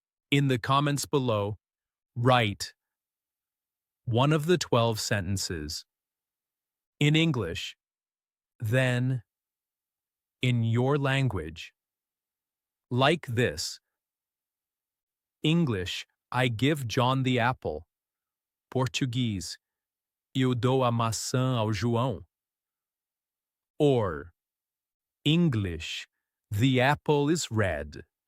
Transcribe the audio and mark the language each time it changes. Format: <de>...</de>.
<en>In the comments below, write one of the 12 sentences in English, then in your language. Like this. English, I give John the apple. Portuguese,</en> <pt>eu dou a maçã ao João.</pt> <en>Or, English, the apple is red.</en>